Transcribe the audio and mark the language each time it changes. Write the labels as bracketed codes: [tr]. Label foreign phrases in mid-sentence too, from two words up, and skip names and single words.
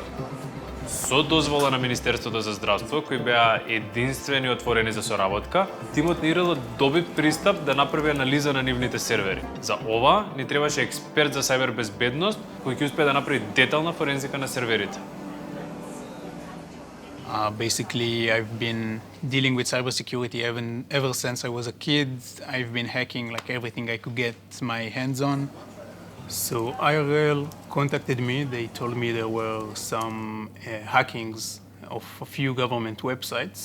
[mk] Со дозвола на Министерството за здравство, кои беа единствени отворени за соработка, тимот на ИРЛ доби пристап да направи анализа на нивните сервери. За ова ни требаше експерт за сајбер безбедност, кој ќе успее да направи детална форензика на серверите. [en] Basically, I've been dealing with cybersecurity ever since I was a kid. I've been hacking like everything I could get my hands on. So IRL contacted me. They told me there were some hackings of a few government websites.